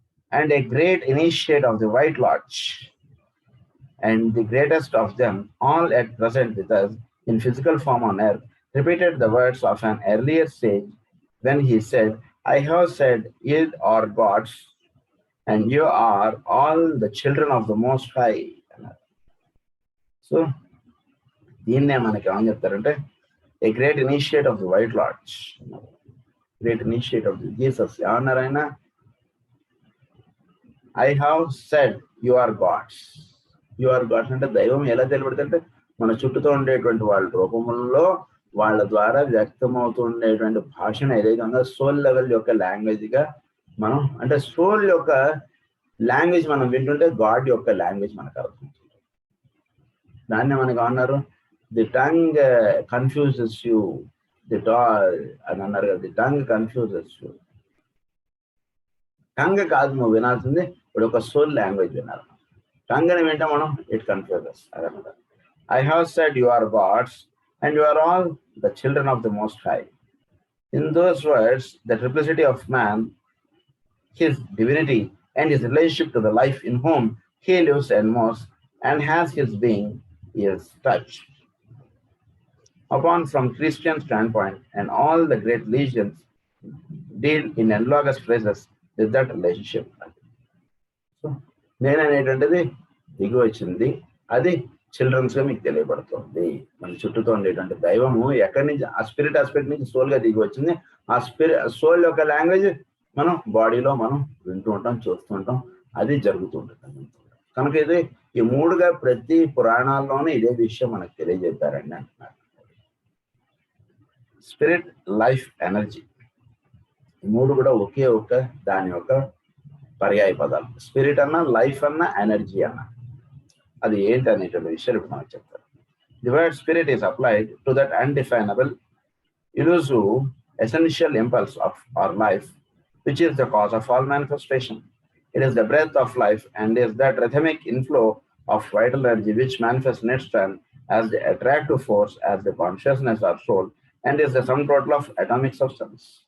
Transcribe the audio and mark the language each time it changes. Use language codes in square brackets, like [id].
[en] And a great initiate of the White Lodge, and the greatest of them all at present with us in physical form on earth, repeated the words of an earlier sage when he said, I have said, ye are gods, and you are all the children of the Most High. So, [te] దీన్నే మనకి ఏమని చెప్తారంటే, [en] a great initiate of the White Lodge, great initiate of the Jesus. ఏమన్నారైనా, I have said you are gods. You are gods [te] అంటే దైవం ఎలా తెలియబడుతుంటే మన చుట్టూతో ఉండేటువంటి వాళ్ళ రూపంలో వాళ్ళ ద్వారా వ్యక్తమవుతుండేటువంటి భాషను ఏదైతే ఉందో సోల్ లెవెల్ యొక్క లాంగ్వేజ్గా మనం, అంటే సోల్ యొక్క లాంగ్వేజ్ మనం వింటుంటే గాడ్ యొక్క లాంగ్వేజ్ మనకు అర్థమవుతుంది. దాన్ని మనకు అన్నారు, [en] the tongue confuses you, the [te] అని అన్నారు కదా, [en] The tongue confuses you. [te] Tongue కాదు నువ్వు వినాల్సింది, ఇప్పుడు ఒక సోల్ లాంగ్వేజ్ వినాలి. టంగ్ అని వింటే మనం [en] It confuses. [te] అదనమాట. [en] I have said you are gods and you are all the children of the most high. In those words the triplicity of man, his divinity and his relationship to the life in whom he lives and moves and has his being is touched upon from Christian standpoint, and all the great legions deal in analogous phrases with that relationship. [te] So నేననేటువంటిది దిగి వచ్చింది, అది చిల్డ్రన్స్గా మీకు తెలియబడుతుంది. మన చుట్టూతో ఉండేటువంటి దైవము ఎక్కడి నుంచి, ఆ స్పిరిట్ ఆస్పెక్ట్ నుంచి సోల్గా దిగి వచ్చింది. ఆ సోల్ యొక్క లాంగ్వేజ్ మనం బాడీలో మనం వింటూ ఉంటాం, చూస్తూ ఉంటాం, అది జరుగుతూ ఉంటుంది. కనుక ఇది ఈ మూడుగా ప్రతి పురాణాల్లోనే ఇదే విషయం మనకు తెలియజెప్పారండి అంటున్నారు. స్పిరిట్, లైఫ్, ఎనర్జీ, ఈ మూడు కూడా ఒకే ఒక దాని యొక్క పర్యాయ పదాలు. స్పిరిట్ అన్నా, లైఫ్ అన్నా, ఎనర్జీ అన్నా, అది ఏంటి అనేటువంటి విషయాలు ఇప్పుడు మనకు చెప్తారు. [en] The word spirit is applied to that undefinable, elusive, essential impulse of our life, which is the cause of all manifestation. It is the breath of life and is that rhythmic inflow of vital energy which manifests in its turn as the attractive force, as the consciousness or soul, and is the sum total of atomic substance.